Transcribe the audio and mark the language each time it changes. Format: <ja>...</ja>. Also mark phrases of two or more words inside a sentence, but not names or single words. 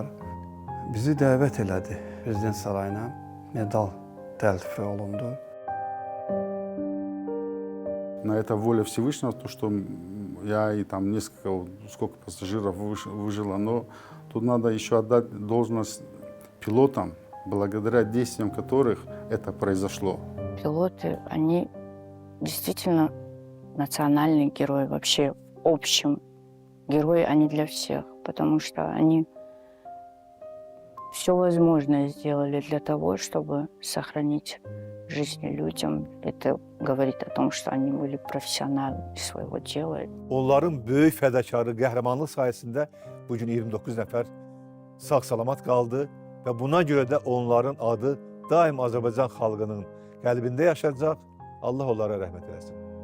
<az>Bizi dəvət elədi prezident sarayına. Medal təltif olundu.</az> <ru>На это воля Всевышнего, то, что я и там несколько, сколько пассажиров выжило, но тут надо еще отдать должность пилотам, благодаря действиям которых это произошло. Пилоты, они действительно национальные герои, вообще в общем. Герои они для всех, потому что они все возможное сделали для того, чтобы сохранить жизни людям. Это говорит о том, что они были профессионалы своего dela.</ru> <az>Onların böyük fədakarı, qəhrəmanlıq sayəsində bugün 29 nəfər sağ-salamat qaldı və buna görə də onların adı daim Azərbaycan xalqının qəlbində yaşayacaq. Allah onlara rəhmət eləsin.</az>